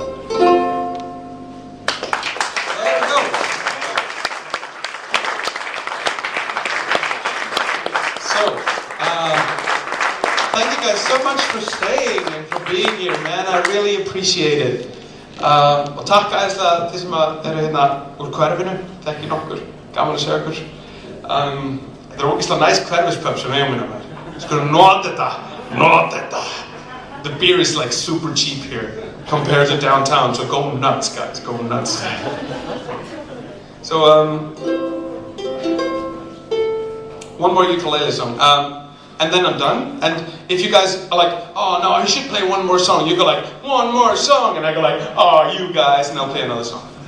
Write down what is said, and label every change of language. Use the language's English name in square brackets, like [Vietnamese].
[English] There we go. So, thank you guys so much for staying and for being here, man. I really appreciate it. [Icelandic] Og takk æðislega þið sem eru hérna úr hverfinu. Þekkið nokkur, gaman að sjá ykkur. Þetta er ógeðslega næs hverfispub sem við eigum hérna. Skulum nota þetta. [English] The beer is like super cheap here compared to downtown, so go nuts, guys, go nuts. So, one more ukulele song. And then I'm done. And if you guys are like, oh no, I should play one more song, you go like, one more song, and I go like, oh, you guys, and I'll play another song.